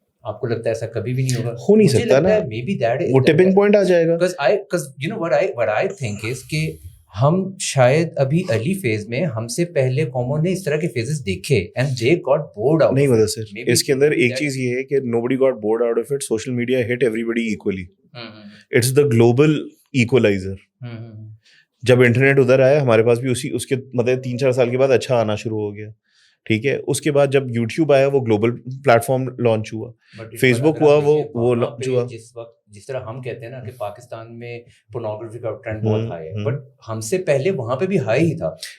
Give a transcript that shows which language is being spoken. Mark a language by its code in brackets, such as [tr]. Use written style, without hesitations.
[hi] आपको लगता है ऐसा कभी भी नहीं होगा? हो नहीं सकता ना. [en] may be that [hi] वो टिपिंग पॉइंट आ जाएगा. [en] because you know what I think is [hi] कि हम शायद अभी अर्ली फेज में हमसे पहले कॉमन ने इस तरह के फेजेस देखे [en] And they got bored out. [hi] नहीं मतलब सर इसके अंदर एक चीज ये है कि [en] nobody got bored out of it. Social media hit everybody equally. It's the global equalizer. [hi] जब इंटरनेट उधर आया हमारे पास भी उसके मतलब 3-4 साल के बाद अच्छा आना शुरू हो गया. ठीक है. उसके बाद जब YouTube आया वो ग्लोबल प्लेटफॉर्म लॉन्च हुआ. फेसबुक हुआ वो लॉन्च हुआ. जिस तरह हम कहते हैं ना कि पाकिस्तान में पोर्नोग्राफी का ट्रेंड बहुत हाई है, बट हमसे पहले वहां पे भी हाई ही था.